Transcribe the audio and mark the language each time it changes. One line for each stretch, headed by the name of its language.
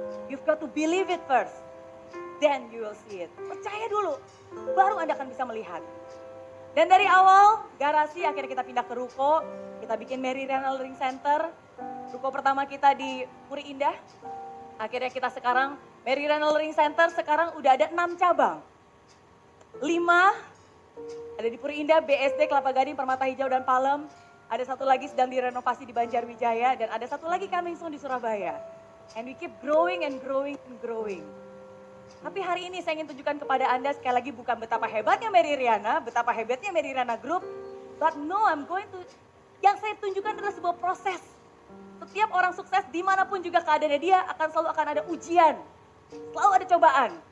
English: You've got to believe it first, then you will see it.
Indonesian: Percaya dulu, baru Anda akan bisa melihat. Dan dari awal, garasi akhirnya kita pindah ke ruko, kita bikin Riana Learning Center. Ruko pertama kita di Puri Indah. Akhirnya kita sekarang, Riana Learning Center sekarang udah ada 6 cabang. 5 ada di Puri Indah, BSD, Kelapa Gading, Permata Hijau, dan Palem. Ada satu lagi sedang direnovasi di Banjarwijaya, dan ada satu lagi
English: coming soon
Indonesian: di Surabaya.
English: And we keep growing and growing and growing.
Indonesian: Tapi hari ini saya ingin tunjukkan kepada Anda sekali lagi bukan betapa hebatnya Riana, betapa hebatnya Riana Group.
English: But no,
Indonesian: yang saya tunjukkan adalah sebuah proses. Setiap orang sukses dimanapun juga keadaannya dia selalu akan ada ujian. Selalu ada cobaan.